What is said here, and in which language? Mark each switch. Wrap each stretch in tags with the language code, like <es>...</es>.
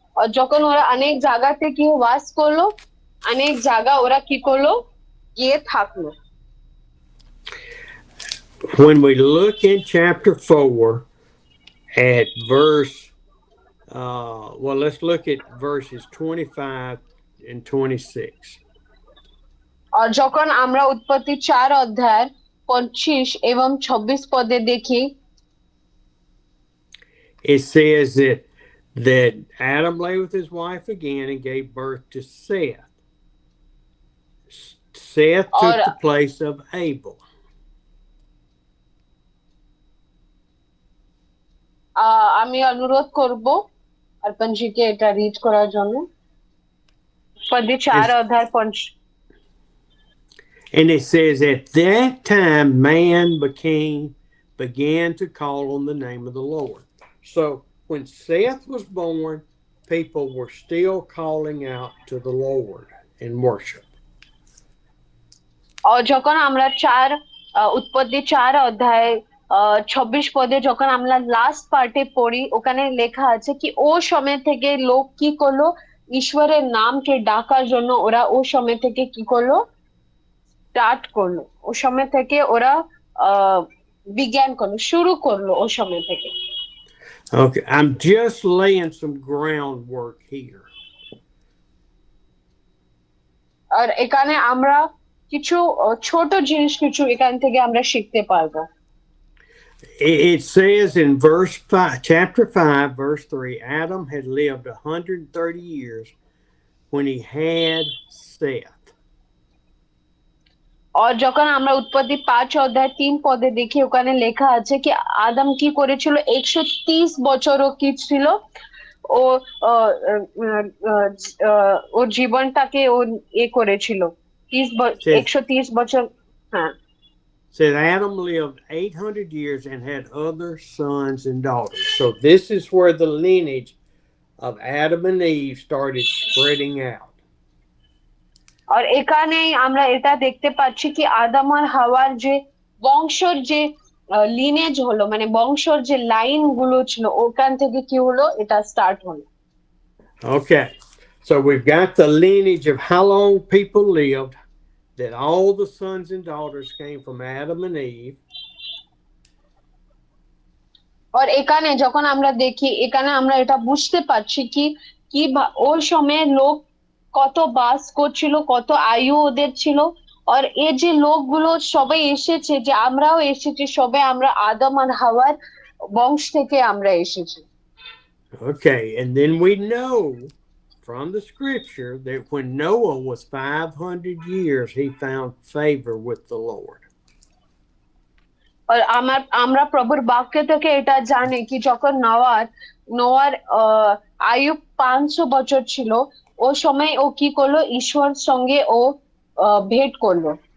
<bn>আর যখন ওরা অনেক জায়গাতে গিয়ে বাস করলো অনেক জায়গা ওরা কি করলো গিয়ে থাকলো।</bn> <en>When we look in chapter 4 at verse let's look at verses 25 and 26.</en> <bn>আর যখন আমরা উৎপত্তি 4 অধ্যায় 25 এবং 26 পদে দেখি</bn> <en>it says that Adam lay with his wife again and gave birth to Seth. Seth took the place of Abel.</en> <bn>আমি অনুরোধ করব আরপনজিকে এটা রিড করার জন্য। উৎপত্তি 4 অধ্যায় 5।</bn> <en>And it says, at that time, man began to call on the name of the Lord. So when Seth was born, people were still calling out to the Lord in worship.</en> <bn>যখন আমরা উৎপত্তি 4 অধ্যায় 26 পদে যখন আমরা last পার্টে পড়ি ওখানে লেখা আছে কি ও সময় থেকে লোক কি করলো ঈশ্বরের নামকে ডাকার জন্য ওরা ও সময় থেকে কি করলো স্টার্ট করলো, ও সময় থেকে ওরা বিজ্ঞান করলো শুরু করলো ও সময় থেকে।</bn> <en>Okay, I'm just laying some groundwork here.</en> <bn>আর এখানে আমরা কিছু ছোট জিনিস কিছু এখান থেকে আমরা শিখতে পারবো।</bn> <en>It says in chapter 5, verse 3, Adam had lived 130 years when he had Seth.</en> <bn>আর যখন আমরা উৎপত্তি 5 অধ্যায় 3 পদে দেখি ওখানে লেখা আছে কি আদম কি করেছিল 130 বছরও কি ছিল ও আহ, আহ, আহ, ওর জীবনটাকে ও করেছিল</bn> <en>Says</en> <bn>130 বছর। হ্যাঁ।</bn> <en>said Adam lived 800 years and had other sons and daughters. So this is where the lineage of Adam and Eve started spreading out.</en> <bn>আর এখানেই আমরা এটা দেখতে পাচ্ছি কি আদম আর হাওয়ার যে বংশর যে লিনেজ হলো মানে বংশর যে লাইন গুলো ছিল ওখান থেকে কি হলো এটা স্টার্ট হলো।</bn> <en>Okay, so we've got the lineage of how long people lived, that all the sons and daughters came from Adam and Eve.</en> <bn>আর এখানে যখন আমরা দেখি এখানে আমরা এটা বুঝতে পারছি কি কি ওই সময়ে লোক কত বাস করছিল কত আয়ু ওদের ছিল। আর এই যে লোকগুলো সবাই এসেছে যে আমরাও এসেছি সবাই আমরা আদম আর হাওয়ার বংশ থেকে আমরা এসেছি।</bn> <en>Okay, and then we know from the scripture that when Noah was 500 years, he found favor with the Lord.</en> <bn>আর আমরা প্রভুর বাক্য থেকে এটা জানি কি যখন নোয়ার আয়ু 500 বছর ছিল ও সময় ও কি করলো ঈশ্বর সঙ্গে ও ভেট করলো।</bn>